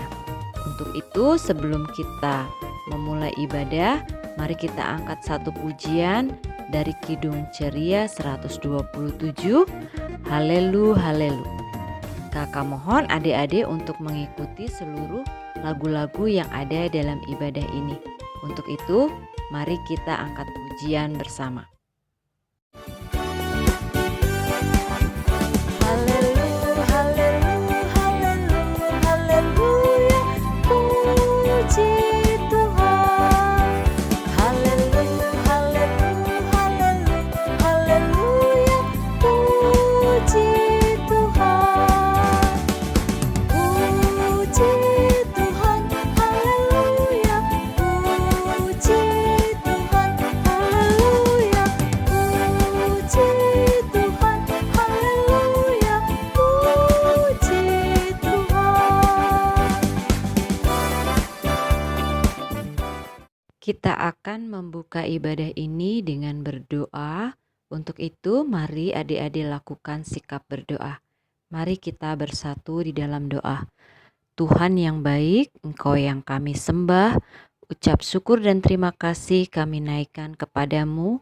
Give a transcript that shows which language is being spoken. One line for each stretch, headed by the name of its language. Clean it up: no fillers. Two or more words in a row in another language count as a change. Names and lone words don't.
Indonesian: Untuk itu sebelum kita memulai ibadah, mari kita angkat satu pujian dari Kidung Ceria 127, Halelu Halelu. Kakak mohon adik-adik untuk mengikuti seluruh lagu-lagu yang ada dalam ibadah ini. Untuk itu, mari kita angkat pujian bersama. Haleluya, haleluya, haleluya, haleluya, puji Tuhan. Haleluya, haleluya, haleluya, haleluya, puji Tuhan. Puji Tuhan, haleluya, puji Tuhan, haleluya, puji Tuhan, haleluya, puji Tuhan. Kita akan membuka ibadah ini dengan berdoa. Untuk itu, mari adik-adik lakukan sikap berdoa. Mari kita bersatu di dalam doa. Tuhan yang baik, Engkau yang kami sembah, ucap syukur dan terima kasih kami naikkan kepadamu.